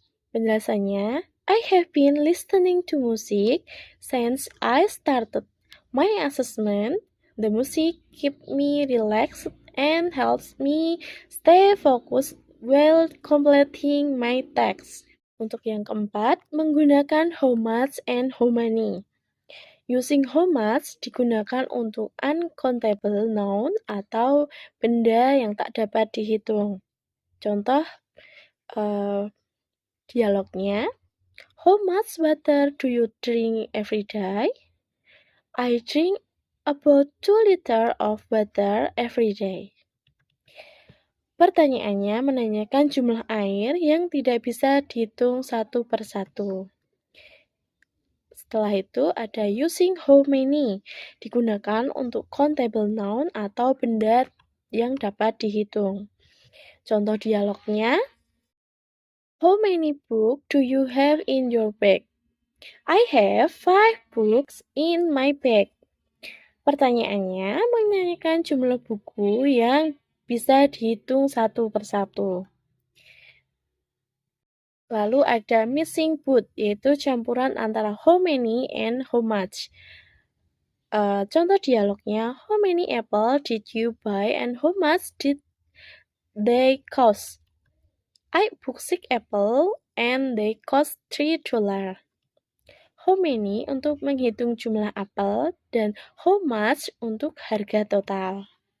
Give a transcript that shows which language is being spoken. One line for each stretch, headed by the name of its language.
English: Penjelasannya, I have been listening to music since I started my assessment. The music keeps me relaxed and helps me stay focused while completing my text.
Indonesian: Untuk yang keempat, menggunakan
English: how much and how many. Using how much
Indonesian: digunakan untuk
English: uncountable noun
Indonesian: atau benda yang tak dapat dihitung. Contoh dialognya,
English: how much water do you drink every day? I drink about 2 liters of water every day.
Indonesian: Pertanyaannya menanyakan jumlah air yang tidak bisa dihitung satu persatu. Setelah itu ada
English: using how many,
Indonesian: digunakan untuk
English: countable noun
Indonesian: atau benda yang dapat dihitung. Contoh dialognya,
English: how many books do you have in your bag? I have 5 books in my bag.
Indonesian: Pertanyaannya menanyakan jumlah buku yang bisa dihitung satu persatu. Lalu ada missing boot, yaitu campuran antara
English: how many and how much. Contoh dialognya, how many apple did you buy and how much did they cost? I bought 6 apple and they cost $3. How many
Indonesian: untuk menghitung jumlah apel dan
English: how much
Indonesian: untuk harga total.